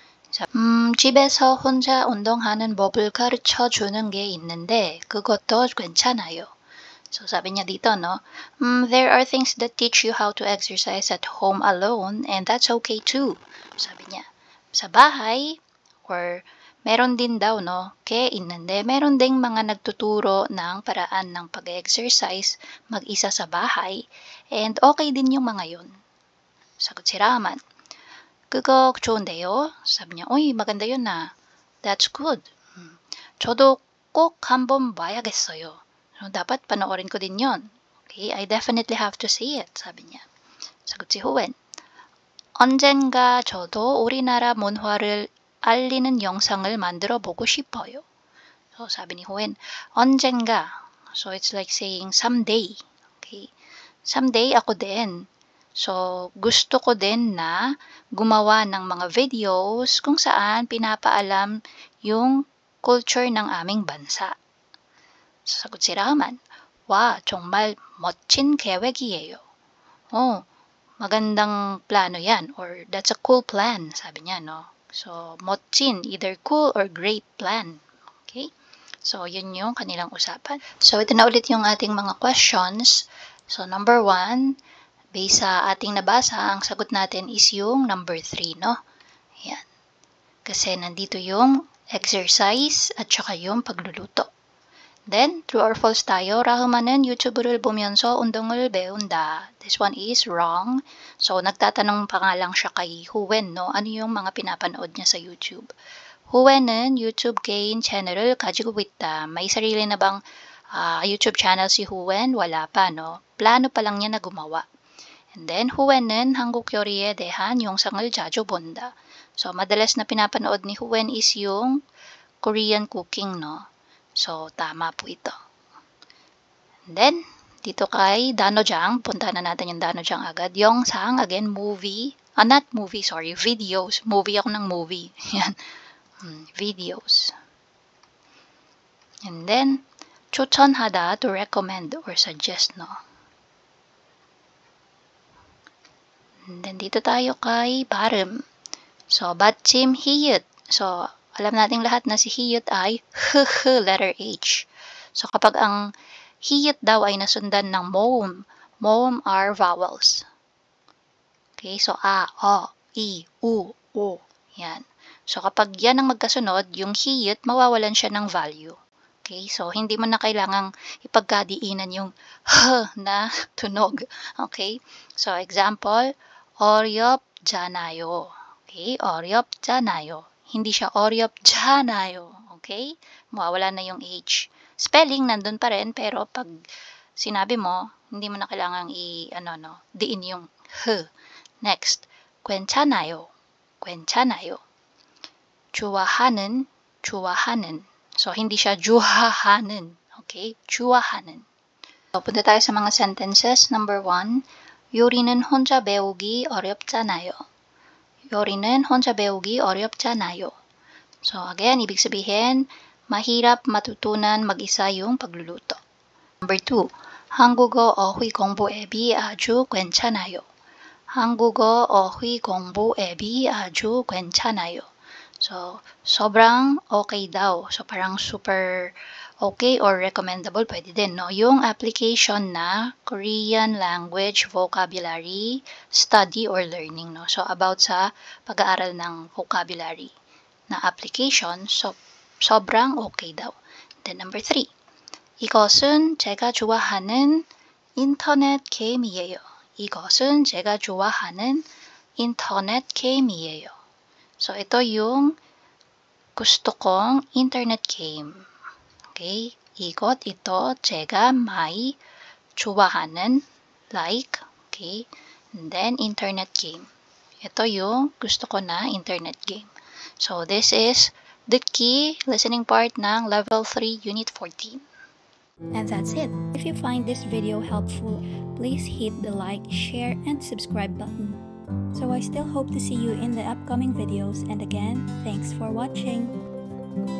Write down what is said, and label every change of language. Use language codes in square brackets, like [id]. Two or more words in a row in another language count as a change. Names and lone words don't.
[ko] 집에서 혼자 운동하는 법을 가르쳐 주는 게 있는데 그것도 괜찮아요. [tl] So, sabi niya dito, [en] no, there are things that teach you how to exercise at home alone and that's okay too. [tl] Sabi niya, sa bahay, or meron din daw, no, 있는데 meron ding mga nagtuturo ng paraan ng pag-exercise mag-isa sa bahay and okay din yung mga yun. Sagot si Raman, [ko] 그거 좋은데요? [tl] sabi niya, uy, maganda yun na. [en] That's good. [ko] 저도 꼭 한번 봐야겠어요. [tl] So, dapat panoorin ko din yun. [en] Okay, I definitely have to see it, [tl] sabi niya. sagot si Huwen, [ko] 언젠가 저도 우리나라 문화를 알리는 영상을 만들어 보고 싶어요. [tl] So, sabi ni Huwen, [ko] 언젠가. [en] So, it's like saying someday. Okay? Someday [tl] ako din. So, gusto ko din na gumawa ng mga videos kung saan pinapaalam yung culture ng aming bansa. So, sagot si Rahman, [ko] 와, 정말 멋진 계획이에요. [tl] Oh, magandang plano yan. [en] Or, that's a cool plan, [tl] sabi niya, no? So, [ko] 멋진, [en] either cool or great plan. Okay? So, [tl] yun yung kanilang usapan. So, ito na ulit yung ating mga questions. So, number 1, based sa ating nabasa, ang sagot natin is yung number 3, no? Ayan. Kasi nandito yung exercise at saka yung pagluluto. Then, true or false tayo, [ko] 라흐만은 유튜브를 보면서 운동을 배운다. [en] This one is wrong. So, [tl] nagtatanong pa nga lang siya kay Huwen, no? Ano yung mga pinapanood niya sa YouTube? [ko] Huwen은 YouTube 개인 채널을 가지고 있다. [tl] May sarili na bang YouTube channel si Huwen? Wala pa, no? Plano pa lang niya na gumawa. And then, [ko] Huwen은 한국 요리에 대한 영상을 자주 본다. [tl] So, madalas na pinapanood ni Huwen is yung [en] Korean cooking, [tl] no? So, tama po ito. And then, dito kay Danojang, punta na natin yung Danojang agad. Yongsang, [en] again, movie. Not movie, sorry, videos. [tl] Movie ako ng movie. Yan. [en] Videos. And then, 추천하다, to recommend or suggest, no? And then, [tl] dito tayo kay 발음. [ko] So, 받침, 히읗. [tl] So, alam nating lahat na si hiyut ay letter H. So, kapag ang hiyut daw ay nasundan ng moum, [en] moum are vowels. Okay, so a, o, i, u, [tl] o. Yan. So, kapag yan ang magkasunod, yung hiyut, mawawalan siya ng value. Okay, so hindi mo na kailangang ipagkadiinan yung na tunog. Okay, so example, [ko] 어렵잖아요. Okay, 어렵잖아요. [tl] Hindi siya 어렵잖아요. Okay? Mawawala na yung H. Spelling, nandun pa rin, pero pag sinabi mo, hindi mo na kailangang diin yung H. [en] Next, [ko] 괜찮아요. 괜찮아요. 좋아하는, 좋아하는. [tl] So, hindi siya 좋아하는. Okay? 좋아하는. So, punta tayo sa mga sentences. [en] Number 1, [ko] 요리는 혼자 배우기 어렵잖아요. 요리는 혼자 배우기 어렵잖아요. [tl] So again, ibig sabihin, mahirap matutunan mag-isa yung pagluluto. [en] Number 2, [ko] 한국어 어휘 공부 앱이 아주 괜찮아요. 한국어 어휘 공부 앱이 아주 괜찮아요. [tl] So, sobrang okay daw. So, parang [en] super okay or recommendable, [tl] pwede din, no? Yung application na [en] Korean Language Vocabulary Study or Learning, [tl] no? So, about sa pag-aaral ng vocabulary na application, so, sobrang okay daw. [en] Then, number 3, [ko] 이것은 제가 좋아하는 인터넷 게임이에요. 이것은 제가 좋아하는 인터넷 게임이에요. [tl] So, ito yung gusto kong internet game. Okay? 이것, ito, 제가 may 좋아하는, [en] like, okay? And then, internet game. [tl] Ito yung gusto ko na internet game. [en] So, this is the key listening part ng Level 3, Unit 14. And that's it. If you find this video helpful, please hit the like, share, and subscribe button. So I still hope to see you in the upcoming videos, and again, thanks for watching.